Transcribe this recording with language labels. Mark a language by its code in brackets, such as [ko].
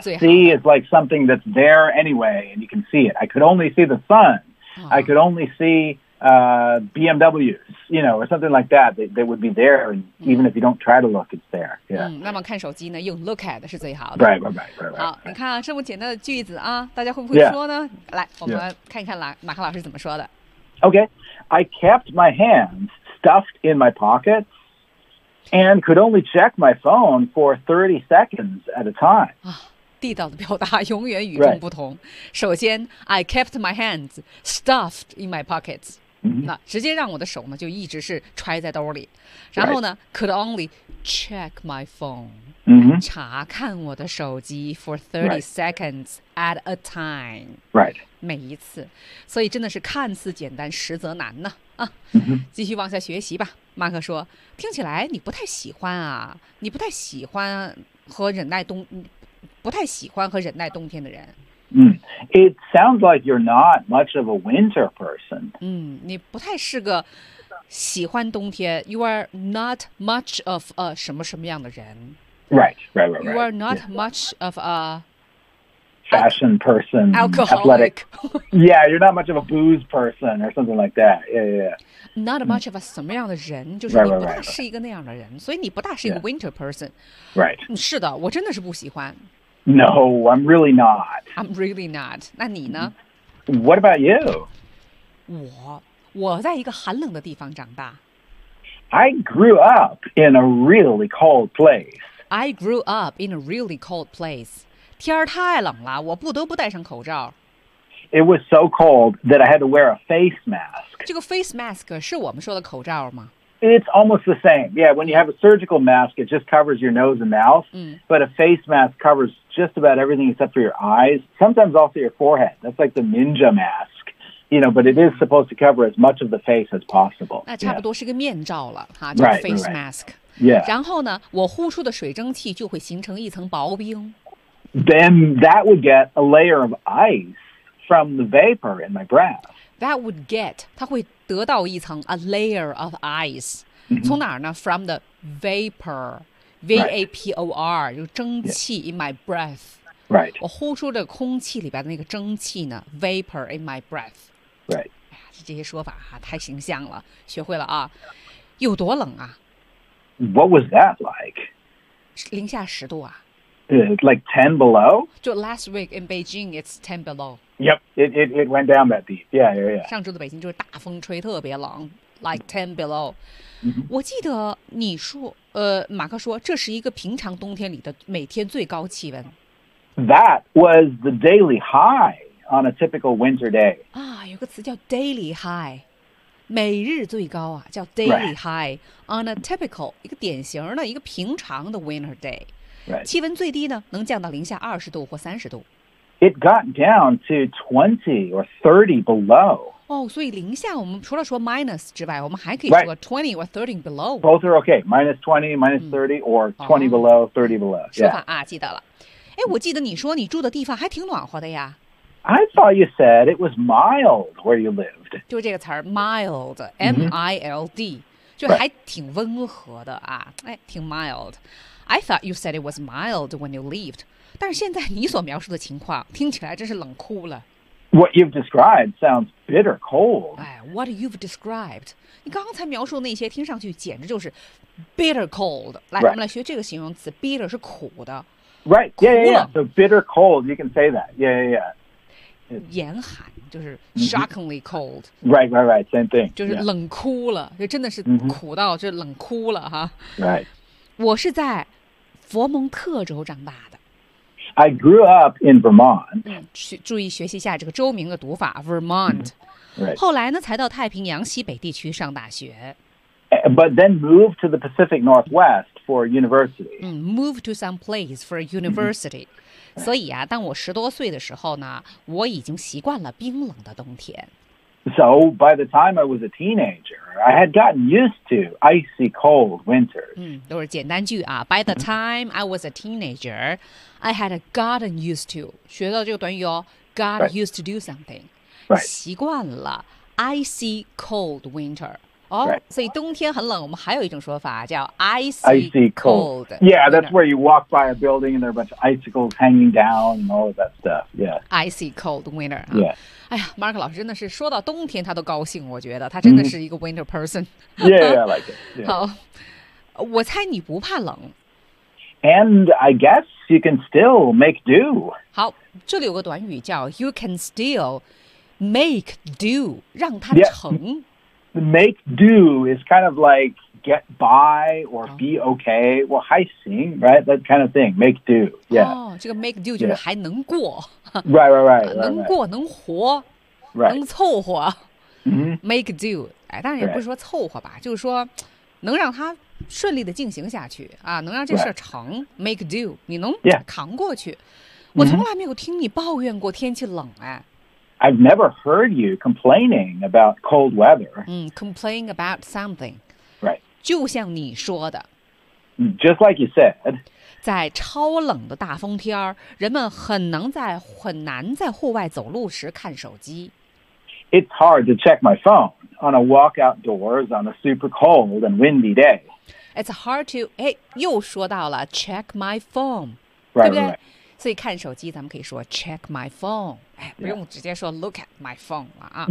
[en] See is like something that's there anyway, and you can see it. I could only see the sun. I could only see BMWs, you know, or something like that, they would be there, and even if you don't try to look, it's there. Yeah. [zh] 嗯，那么看手机呢，用 [en] look at [zh] 是最好的。 [en] Right. [zh] 好，你看啊，这么简单的句子啊，大家会不会说呢？ [en] Yeah. [zh] 来，我们看一看马克老师怎么说的。 [en] Okay, I kept my hands stuffed in my pockets and could only check my phone for 30 seconds at a time. [zh] 地道的表达永远与众不同。 [en] Right. [zh] 首先 [en] ，I kept my hands stuffed in my pockets，、 mm-hmm. [zh] 那直接让我的手呢就一直是揣在兜里。然后呢、 [en] right. ，could only check my phone，、 mm-hmm. [zh] 查看我的手机 [en] for 30 seconds at a time。 Right， [zh] 每一次，所以真的是看似简单，实则难呢、啊。 Mm-hmm. 继续往下学习吧。马克说：“听起来你不太喜欢啊，你不太喜欢和忍耐冬。” 不太喜欢和忍耐冬天的人。 [en] It sounds like you're not much of a winter person. [zh] 你不太是个喜欢冬天。 [en] You are not much of a [zh] 什么什么样的人。 [en] Right. You are not much of a fashion person. Alcoholic. Athletic. Yeah, you're not much of a booze person or something like that. Yeah. Not much of a [zh] 什么样的人，就是你不大是一个那样的人，所以你不大是一个 [en] winter person. Right. [zh] 是的，我真的是不喜欢。 [en] No, I'm really not. I'm really not. [zh] 那你呢？ [en] What about you? [zh] 我在一个寒冷的地方长大。 [en] I grew up in a really cold place. I grew up in a really cold place. [zh] 天儿太冷了，我不得不戴上口罩。 [en] It was so cold that I had to wear a face mask. [zh] 这个 face mask 是我们说的口罩吗？ [en] It's almost the same. Yeah, when you have a surgical mask, it just covers your nose and mouth.、But a face mask covers just about everything except for your eyes. Sometimes also your forehead. That's like the ninja mask. You know, but it is supposed to cover as much of the face as possible. [zh] 那差不多是个面罩了、 [en] yeah. [zh] 哈，就是 face mask. [en] Yeah. [zh] 然后呢，我呼出的水蒸气就会形成一层薄冰。 [en] Then that would get a layer of ice from the vapor in my breath. That would get, [zh] 它会得到一层 [en] a layer of ice.、 Mm-hmm. [zh] 从哪儿呢 [en] ?From the vapor, V-A-P-O-R,、 right. [zh] 就蒸汽 [en] in my breath. Right. [zh] 我呼出的空气里边的那个蒸汽呢 , [en] vapor in my breath. Right. [zh] 这些说法太形象了学会了啊。有多冷啊 [en] ?What was that like? [zh] 零下十度啊。 [en] Like 10 below? 就 last week in Beijing, it's 10 below. Yep, it went down that deep. Yeah. [zh] 上周的北京就是大风吹特别冷 ， [en] like 10 below.、 Mm-hmm. [zh] 我记得你说，马克说这是一个平常冬天里的每天最高气温。 [en] That was the daily high on a typical winter day. [zh] 啊，有个词叫 daily high， 每日最高啊，叫 [en] daily high on a typical [zh] 一个典型的一个平常的 [en] winter day。 Right. [zh] 气温最低呢，能降到零下20度或30度。 [en] It got down to 20 or 30 below. Oh, so in the minus [zh] 之外，我们还可以说 [en] 20 or 30 below. Both are okay. Minus 20, minus 30, or 20 below, 30 below. [zh] 说法啊，记得了。哎，我记得你说你住的地方还挺暖和的呀。 [en] I thought you said it was mild where you lived. [zh] 就这个词 mild, M-I-L-D,、mm-hmm. 就还挺温和的啊，哎，挺 mild. [en] I thought you said it was mild when you lived. [zh] 但是现在你所描述的情况听起来真是冷酷了。 [en] What you've described sounds bitter cold. What you've described. [zh] 你刚才描述那些听上去简直就是 [en] bitter cold. [zh] 来、 [en] right. [zh] 我们来学这个形容词 bitter 是苦的。 [en] Right, yeah, yeah, yeah. So bitter cold, you can say that. Yeah, yeah, yeah. [zh] 严寒就是 shockingly cold. [en] Right, right, right. Same thing. [zh] 就是冷哭了，就真的是苦到就冷哭了哈。 [en] Right. [zh] 我是在佛蒙特州长大的。 [en] I grew up in Vermont. [zh] 注意学习一下这个州名的读法 Vermont. [en] Right. [zh] 后来呢，才到太平洋西北地区上大学。 [en] But then moved to the Pacific Northwest for university. Moved to some place for university. [zh] 所以啊，当我十多岁的时候呢，我已经习惯了冰冷的冬天。 [en] So by the time I was a teenager, I had gotten used to icy cold winters. [zh] 都是简单句啊。 [en] By the time I was a teenager, I had gotten used to. [zh] 学到这个短语哦 ，got、 [en] right. used to do something. Right. [zh] 习惯了 [en] icy cold winter. 哦、 right. [zh] 所以冬天很冷我们还有一种说法叫 [en] icy cold. Yeah, that's where you walk by a building and there are a bunch of icicles hanging down and all of that stuff. Yeah. Icy cold winter.、 Yeah. [zh] 哎呀 ,Mark 老师真的是说到冬天他都高兴我觉得他真的是一个 [en] winter person.、 Mm-hmm. Yeah, yeah, I like it.、Yeah. [zh] 好我猜你不怕冷。 [en] And I guess you can still make do. [zh] 好这里有个短语叫 [en] you can still make do, [zh] 让它成。 [en] Yeah. Make do is kind of like get by or be okay. Well, [zh] 还行 [en] right? That kind of thing. Make do. Yeah. [zh] 哦，这个 make do 就是还能过。 [en] Right, right, right. [zh] 能过能活。 [en] Right. [zh] 能凑合。 Mm-hmm. [en] Make do. [zh] 哎，当然也不是说凑合吧，就是说能让它顺利的进行下去啊，能让这事成。 [en] Right. Make do. [zh] 你能扛过去。 [en] Yeah. [zh] 我从来没有听你抱怨过天气冷哎。 [en] I've never heard you complaining about cold weather. Complain about something. Right. [zh] 就像你说的。 [en] Just like you said. [zh] 在超冷的大风天人们很难在户外走路时看手机。 [en] It's hard to check my phone on a walk outdoors on a super cold and windy day. It's hard to, [zh] 哎，又说到了 [en] check my phone. Right, [zh] 对不对 [en] right, right. [zh] 所以看手机咱们可以说 [en] check my phone、 yeah. [zh] 不用直接说 [en] look at my phone [zh] 了、啊、